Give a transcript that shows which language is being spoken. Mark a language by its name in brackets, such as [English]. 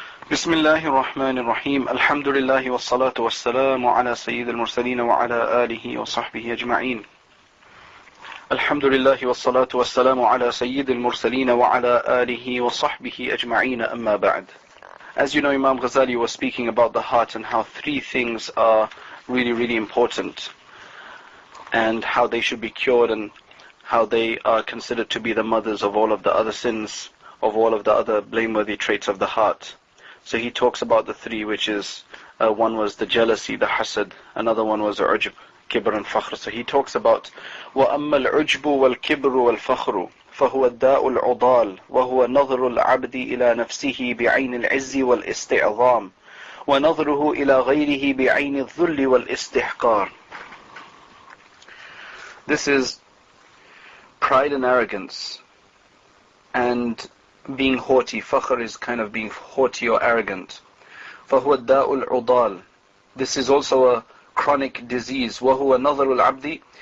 [Arabic] بسم الله الرحمن الرحيم الحمد لله والصلاة والسلام على سيد المرسلين وعلى آله وصحبه أجمعين الحمد لله والصلاة والسلام على سيد المرسلين وعلى آله وصحبه أجمعين أما بعد. [English] As you know, Imam Ghazali was speaking about the heart and how three things are really important and how they should be cured and how they are considered to be the mothers of all of the other sins, of all of the other blameworthy traits of the heart. So he talks about the three, which is, one was the jealousy, the hasad, another one was the ujb, kibr and fakhr. So he talks about, [Arabic] وَأَمَّا الْعُجْبُ وَالْكِبْرُ وَالْفَخْرُ فَهُوَ الدَّاءُ الْعُضَالُ وَهُوَ نَظْرُ الْعَبْدِ إِلَى نَفْسِهِ بِعَيْنِ الْعِزِّ وَالْإِسْتِعْظَامِ وَنَظْرُهُ إِلَى غَيْرِهِ بِعَيْنِ الذُّلِّ وَالْإِسْتِحْقَارِ. [English] This is pride and arrogance, and being haughty. Fakhr is kind of being haughty or arrogant. [Arabic] فَهُوَ الدَّاءُ الْعُضَالُ. [English] This is also a chronic disease. [Arabic] وَهُوَ نَظَرُ الْعَبْدِ.